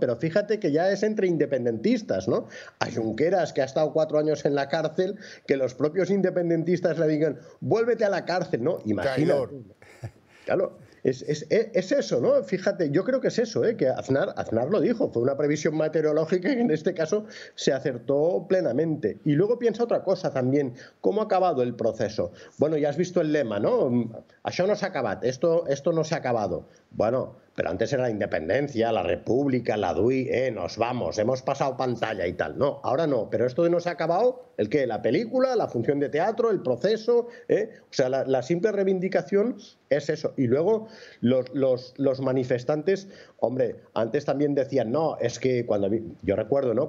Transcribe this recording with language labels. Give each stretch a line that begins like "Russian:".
Spanish: Pero fíjate que ya es entre independentistas, ¿no? A Junqueras, que ha estado 4 años en la cárcel, que los propios independentistas le digan, vuélvete a la cárcel, ¿no? Imagínate. Claro. Es eso, ¿no? Fíjate, yo creo que es eso, que Aznar lo dijo, fue una previsión meteorológica que en este caso se acertó plenamente. Y luego piensa otra cosa también, ¿cómo ha acabado el proceso? Bueno, ya has visto el lema, ¿no?
Catalan: Això no s'ha acabat,
Spanish: esto no se ha acabado. Bueno, pero antes era la independencia, la república, la DUI, nos vamos, hemos pasado pantalla y tal. No, ahora no, pero esto de no se ha acabado ¿El qué? La película, la función de teatro, el proceso, ¿eh? O sea, la simple reivindicación es eso. Y luego los manifestantes, hombre, antes también decían, no, es que yo recuerdo, ¿no?